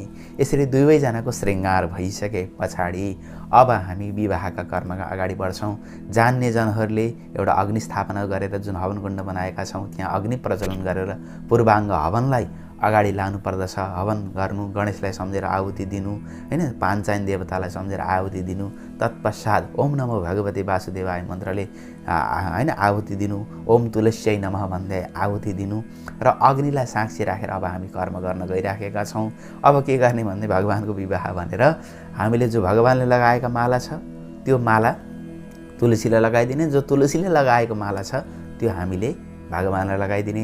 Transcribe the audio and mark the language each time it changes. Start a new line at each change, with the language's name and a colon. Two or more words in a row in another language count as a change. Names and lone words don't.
Nepali: यसरी दुवैजनाको श्रृङ्गार भइसके पछाडि अब हामी विवाहका कर्मका अगाडि बढ्छौँ। जान्ने जनहरूले एउटा अग्नि स्थापना गरेर जुन हवनकुण्ड बनाएका छौँ त्यहाँ अग्नि प्रज्वलन गरेर पूर्वाङ्ग हवनलाई अगाडि लानु पर्दछ। हवन गर्नु, गणेशलाई सम्झेर आहुति दिनु हैन, पाञ्चायन देवतालाई सम्झेर आहुति दिनु। तत्पश्चात
Sanskrit: ओम नमो भगवते वासुदेवाय
Nepali: मन्त्रले हैन आहुति दिनु,
Sanskrit: ओम तुलस्यै नमः
Nepali: भन्दै आहुति दिनु र अग्निलाई साक्षी राखेर अब हामी कर्म गर्न गइराखेका छौँ। अब के गर्ने भन्ने भगवानको विवाह भनेर हामीले जो भगवानले लगाएका माला छ त्यो माला तुलसीलाई लगाइदिने, जो तुलसीले लगाएको माला छ त्यो हामीले भगवानलाई लगाइदिने।